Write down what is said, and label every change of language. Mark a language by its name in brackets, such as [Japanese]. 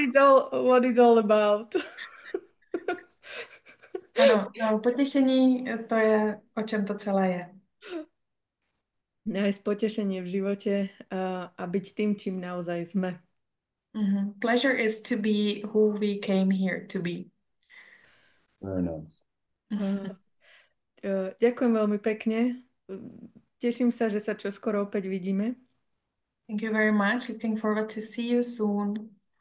[English] is all what it's all about. [Czech] Ano, potěšení, to je, o čem to celé je. [Slovak] Nájsť potešenie v živote a byť tým, čím naozaj sme. [English] Pleasure is to be who we came here to be. Very nice. [Slovak] Ďakujem veľmi pekne. Teším sa, že sa čoskoro opäť vidíme. [English] Thank you very much. Looking forward to see you soon.